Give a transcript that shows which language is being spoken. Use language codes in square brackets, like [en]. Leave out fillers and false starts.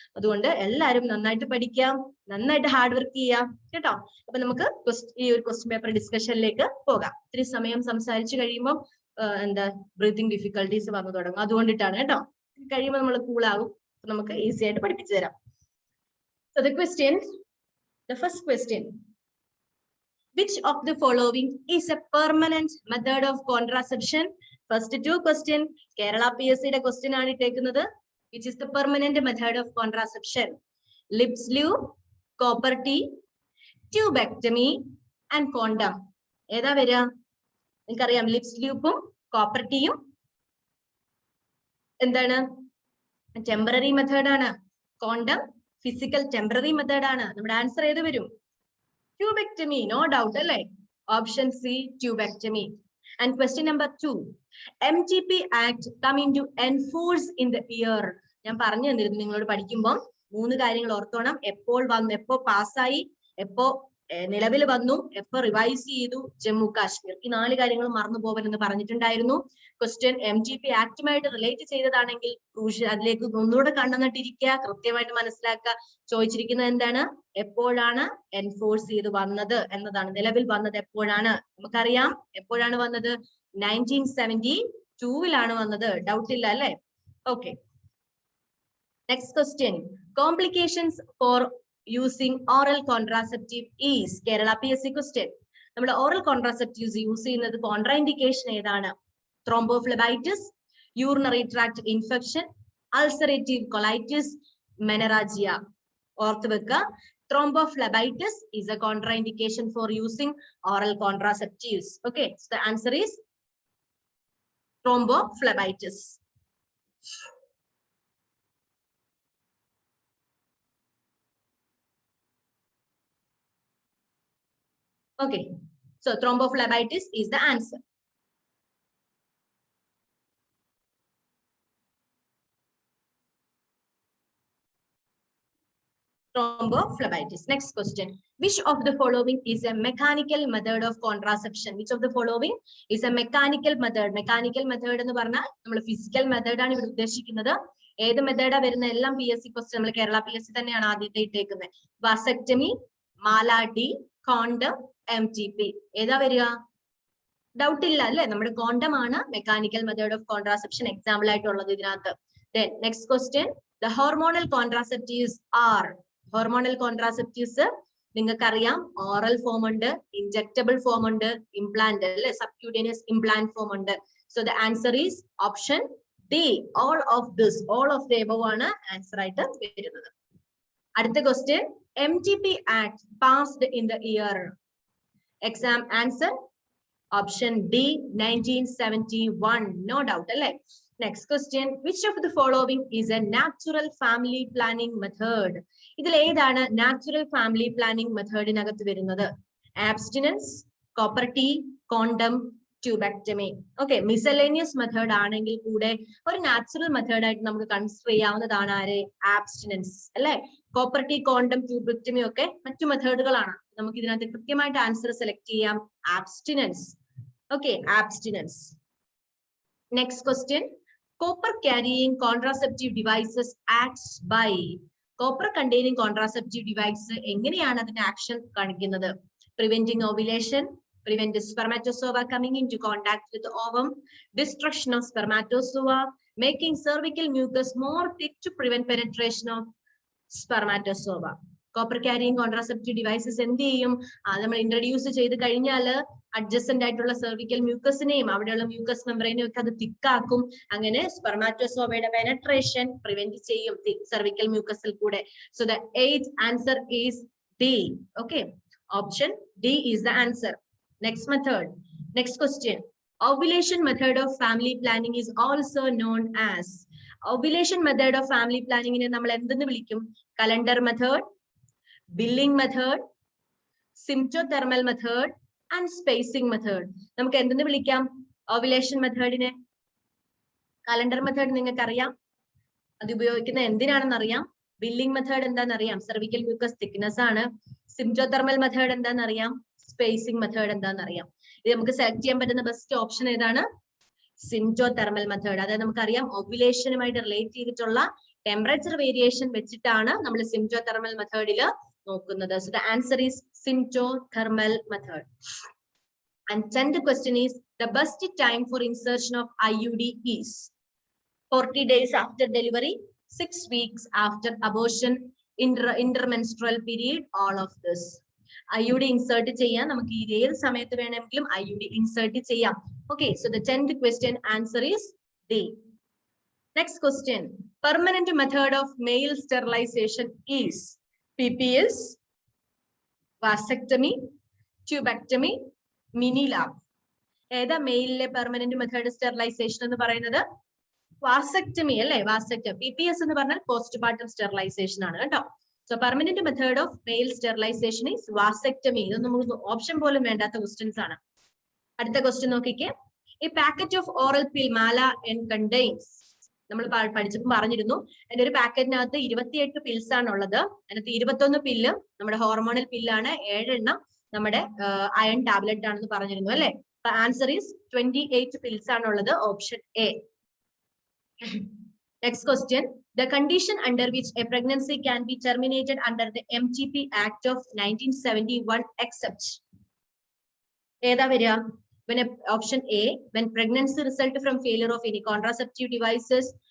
[ml] അതുകൊണ്ട് എല്ലാവരും നന്നായിട്ട് പഠിക്കാം, നന്നായിട്ട് ഹാർഡ് വർക്ക് ചെയ്യാം കേട്ടോ. അപ്പൊ നമുക്ക് ഈ ഒരു ക്വസ്റ്റ്യൻ പേപ്പർ ഡിസ്കഷനിലേക്ക് പോകാം. ഇത്തിരി സമയം സംസാരിച്ചു കഴിയുമ്പോൾ ബ്രീത്തിങ് ഡിഫിക്കൽട്ടീസ് വന്നു തുടങ്ങും. അതുകൊണ്ടിട്ടാണ് കേട്ടോ. കഴിയുമ്പോൾ നമ്മൾ കൂളാകും, നമുക്ക് ഈസി ആയിട്ട് പഠിപ്പിച്ചു തരാം. [en] So the first question, which of the following is a permanent method of contraception? First 2 question [ml] Kerala PSC യുടെ ക്വസ്റ്റ്യൻ ആണ് ഇട്ടേക്കുന്നത്. [en] Which is the permanent method of contraception? Lips lube, copper T, tubectomy and condom. [ml] ഏതാ വരിക? നിങ്ങൾക്കറിയാം lips ലൂപ്പും copper ടീയും എന്താണ്? Temporary മെത്തേഡാണ്. Condom physical temporary മെത്തേഡാണ്. നമ്മുടെ ആൻസർ ഏത് വരും? ട്യൂബെക്ടമി, നോ ഡൗട്ട് അല്ലേ? Option C tubectomy. [en] And question number 2, MTP Act come into enforce in the year. [ml] ഞാൻ പറഞ്ഞു തന്നിരുന്നു നിങ്ങളോട് പഠിക്കുമ്പോൾ 3 കാര്യങ്ങൾ ഓർത്തോണം. എപ്പോൾ വന്നു, എപ്പോ പാസ്സായി, എപ്പോ നിലവിൽ വന്നു, എപ്പോ റിവൈസ് ചെയ്തു, ജമ്മു കാശ്മീർ. ഈ 4 കാര്യങ്ങൾ മറന്നു പോകലെന്ന് പറഞ്ഞിട്ടുണ്ടായിരുന്നു. ക്വസ്റ്റ്യൻ MTP ആക്ടുമായിട്ട് റിലേറ്റ് ചെയ്തതാണെങ്കിൽ അതിലേക്ക് ഒന്നുകൂടെ കണ്ണുനട്ടിരിക്കുക, കൃത്യമായിട്ട് മനസ്സിലാക്കുക. ചോദിച്ചിരിക്കുന്നത് എന്താണ്? എപ്പോഴാണ് എൻഫോഴ്സ് ചെയ്ത് വന്നത് എന്നതാണ്. നിലവിൽ വന്നത് എപ്പോഴാണ്? നമുക്കറിയാം എപ്പോഴാണ് വന്നത്. 1972 വന്നത്. ഡൗട്ട് ഇല്ല അല്ലെ? Okay. [en] Next question, complications for using oral contraceptive is. [ml] Kerala PSC question. നമ്മൾ ഓറൽ കോൺട്രാസെപ്റ്റീവ്സ് യൂസ് ചെയ്യുന്നത് കോൺട്രാ ഇൻഡിക്കേഷൻ ഏതാണ്? [en] Thrombophlebitis, urinary tract infection, ulcerative colitis, menorrhagia. [ml] ഓർത്ത് വെക്കുക, [en] Thrombophlebitis is a contraindication for using oral contraceptives. Okay, so the answer is thrombophlebitis. Okay, so thrombophlebitis is the answer. Thrombophlebitis. Next question, which of the following is a mechanical method of contraception? Which of the following is a mechanical method? Mechanical method [ml] എന്ന് പറഞ്ഞാൽ നമ്മൾ physical method ആണ് ഇവിടെ ഉദ്ദേശിക്കുന്നത്. ഏത് മെത്തേഡാ വരുന്ന? എല്ലാം PSC question. നമ്മൾ കേരള PSC തന്നെയാണ് ആദ്യത്തെ ഇട്ടേക്കുന്നത്. Vasectomy, മാലാഡി, condom, MTP. ഏതാ വരിക? ഡൗട്ട് ഇല്ല അല്ലെ? നമ്മുടെ കോണ്ടം ആണ് mechanical method of contraception example ആയിട്ടുള്ളത് ഇതിനകത്ത്. [en] Then next question, the hormonal contraceptives are. [ml] Hormonal contraceptives നിങ്ങൾക്കറിയാം, ഓറൽ ഫോം ഉണ്ട്, ഇൻജെക്ടബിൾ ഫോം ഉണ്ട്, ഇംപ്ലാന്റ് അല്ലെ, സബ്ക്യൂട്ടേനിയസ് ഇംപ്ലാന്റ് ഫോം ഉണ്ട്. [en] So the answer is option D, all of this. All of the above [ml] ആണ് answer ആയിട്ട് വരുന്നത്. അടുത്ത [en] Question, MTP Act passed in the year. [ml] Exam answer option D, 1971. No doubt അല്ലെ? [en] Next question, which of the following is a natural family planning method? [ml] ഇതിൽ ഏതാണ് [en] natural family planning methodinകത്ത് [ml] വരുന്നത്? [en] Abstinence, copper T, condom, tubectomy. [ml] Okay, miscellaneous method ആണെങ്കിൽ കൂടെ ഒരു natural method ആയിട്ട് നമുക്ക് consider ചെയ്യാവുന്നതാണ് ആര്? Abstinence അല്ലേ? Copper T, condom, tubectomy ഒക്കെ മറ്റു മെത്തേഡുകളാണ്. നമുക്ക് ഇതിനകത്ത് കൃത്യമായിട്ട് ആൻസർ സെലക്ട് ചെയ്യാം. [en] Abstinence. Okay, abstinence. Next question. Copper carrying contraceptive devices acts by. Copper containing contraceptive device [ml] എങ്ങനെയാണ് അതിന്റെ ആക്ഷൻ കാണിക്കുന്നത്? [en] Preventing ovulation, prevent spermatozoa coming into contact with the ovum, destruction of spermatozoa, making cervical mucus more thick to prevent penetration of spermatozoa. [ml] Copper carrying contraceptive devices എന്ത് ചെയ്യും? നമ്മൾ introduce ചെയ്ത് കഴിഞ്ഞാൽ adjacent ആയിട്ടുള്ള cervical മ്യൂക്കസിനെയും അവിടെയുള്ള mucus മെമ്പറൈനെയും ഒക്കെ അത് തിക്കാക്കും. അങ്ങനെ സ്പെർമാറ്റോസോവയുടെ പെനട്രേഷൻ പ്രിവെന്റ് ചെയ്യും സെർവിക്കൽ മ്യൂക്കസിൽ കൂടെ. [en] So the eighth answer is D. Okay, option D is the answer. Next method, next question. Ovulation method of family planning is also known as. Ovulation method of family planning [ml] നെ നമ്മൾ എന്തെന്ന് വിളിക്കും? [en] Calendar method, billing method, symptothermal method and spacing method. [ml] നമുക്ക് എന്തെന്ന് വിളിക്കാം ovulation മെത്തേഡിനെ? Calendar method നിങ്ങൾക്ക് അറിയാം, അത് ഉപയോഗിക്കുന്ന എന്തിനാണെന്ന് അറിയാം. ബില്ലിംഗ് മെത്തേഡ് എന്താണെന്നറിയാം, സെർവിക്കൽ മ്യൂക്കസ് തിക്നെസ് ആണ്. സിംപ്റ്റോതെർമൽ മെത്തേഡ് എന്താണെന്നറിയാം, സ്പേസിംഗ് മെത്തേഡ് എന്താണെന്നറിയാം. ഇത് നമുക്ക് സെലക്ട് ചെയ്യാൻ പറ്റുന്ന ബെസ്റ്റ് ഓപ്ഷൻ ഏതാണ്? സിംപ്റ്റോതെർമൽ മെത്തേഡ്. അതായത് നമുക്കറിയാം ഓവുലേഷനുമായിട്ട് റിലേറ്റ് ചെയ്തിട്ടുള്ള ടെമ്പറേച്ചർ വേരിയേഷൻ വെച്ചിട്ടാണ് നമ്മൾ സിംപ്റ്റോതെർമൽ മെത്തേഡിൽ നോക്കുന്നത്. [en] So the answer is symptothermal method. And 10th question is, the best time for insertion of IUD is 40 days after delivery, 6 weeks after abortion, intermenstrual period, all of this. [ml] IUD insert ചെയ്യാം, നമുക്ക് ഏത് സമയത്ത് വേണമെങ്കിലും IUD insert ചെയ്യാം. [en] Okay, so the 10th question answer is D. Next question, permanent method of male sterilization is PPS, vasectomy, tubectomy, mini lab. [ml] ഏതാ മെയിലിലെ permanent method sterilisation എന്ന് പറയുന്നത്? Vasectomy അല്ലേ? വാസെക്ടമി. PPS എന്ന് പറഞ്ഞാൽ പോസ്റ്റ്പാർട്ടം സ്റ്റെറിലൈസേഷൻ ആണ് കേട്ടോ. [en] So permanent method of male sterilization is vasectomy. [ml] ഇത് നമുക്ക് ഓപ്ഷൻ പോലും വേണ്ടാത്ത ക്വസ്റ്റ്യൻസ് ആണ്. അടുത്ത ക്വസ്റ്റ്യൻ നോക്കിക്കേ. ഈ packet of oral pill Mala and contains, നമ്മൾ പഠിച്ചപ്പോൾ പറഞ്ഞിരുന്നു അതിന്റെ ഒരു പാക്കറ്റിനകത്ത് 28 പിൽസ് ആണ് ഉള്ളത്. അതിനകത്ത് 21 പില്ല് നമ്മുടെ ഹോർമോണൽ പില്ലാണ്, 7 എണ്ണം നമ്മുടെ അയൺ ടാബ്ലറ്റ് ആണെന്ന് പറഞ്ഞിരുന്നു അല്ലെ? [en] answer is 28 pills [ml] ആണുള്ളത്, [en] Option A. Next question, the condition under which a pregnancy can be terminated under the MTP Act of 1971 except. [ml] ഏതാ വരിക? [en] Option A, when pregnancy result from failure of any contraceptive devices.